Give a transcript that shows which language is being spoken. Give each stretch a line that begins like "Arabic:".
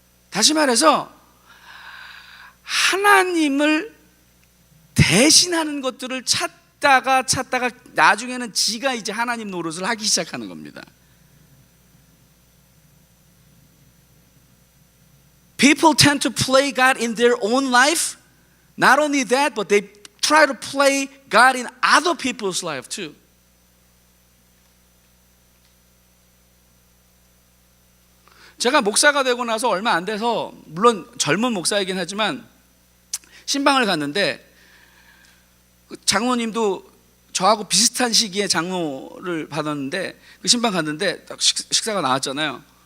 Korean: 다시 말해서 하나님을 대신하는 것들을 찾다가 나중에는 지가 이제 하나님 노릇을 하기 시작하는 겁니다.
English: People tend to play God in their own life. Not only that, but they try to play God in other people's life too.
Korean: 제가 목사가 되고 나서 얼마 안 돼서, 물론 젊은 목사이긴 하지만 신방을 갔는데, 장로님도 저하고 비슷한 시기에 장로를 받았는데, 그 신방 갔는데 딱 식사가 나왔잖아요.